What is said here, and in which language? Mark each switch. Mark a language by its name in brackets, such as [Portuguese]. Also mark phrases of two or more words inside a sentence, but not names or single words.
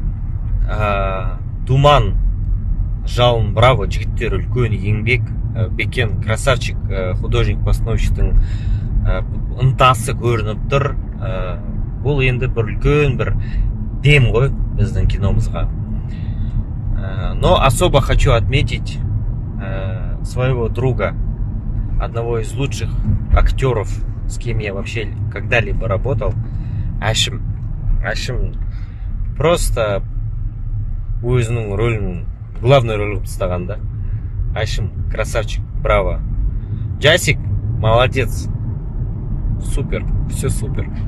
[Kazakh] Думан, Жалын, браво, жігіттер үлкен еңбек. Бекен, красавчик, художник-постановщиктің ынтасы көрініп тұр. Бұл енді бір үлкен бір дем ғой біздің киномызға. [Russian] Но особо хочу отметить своего друга, одного из лучших актеров, с кем я вообще когда-либо работал, [Kazakh] Әшім просто өзінің рөлін, главный рөлін ұстаған да. [Russian] Әшім, красавчик, браво. Джасик, молодец. Супер, все супер.